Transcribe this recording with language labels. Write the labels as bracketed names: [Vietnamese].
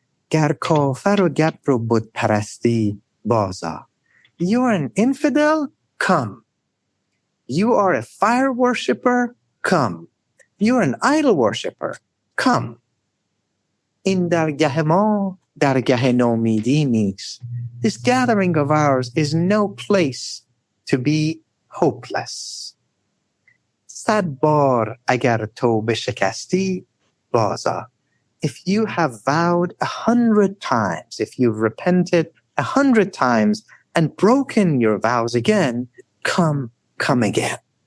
[Persian] Ger kafir و گبر و بت پرستی baza. [English] You're an infidel? Come. You are a fire worshipper? Come. You're an idol worshipper? Come. [Persian] In درگه ما درگه نومیدی نیست. [English] This gathering of ours is no place to be hopeless. [Persian] 100 بار اگر توبه شکستی بازا. [English] If you have vowed 100 times, if you've repented 100 times and broken your vows again, come again.